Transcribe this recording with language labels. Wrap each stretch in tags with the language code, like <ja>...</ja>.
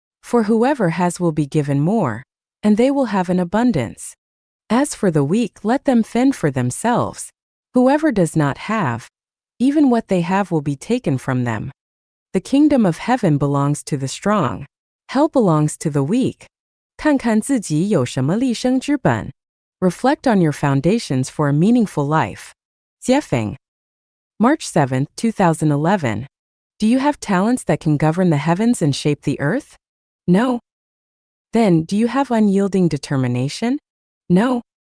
<en>For whoever has will be given more, and they will have an abundance. As for the weak, let them fend for themselves. Whoever does not have, even what they have will be taken from them. The kingdom of heaven belongs to the strong. Hell belongs to the weak.</en> <zh>看看自己有什么立身之本.</zh> <en>Reflect on your foundations for a meaningful life. Jiefeng. March 7, 2011. Do you have talents that can govern the heavens and shape the earth? No. Then, do you have unyielding determination? No.</en>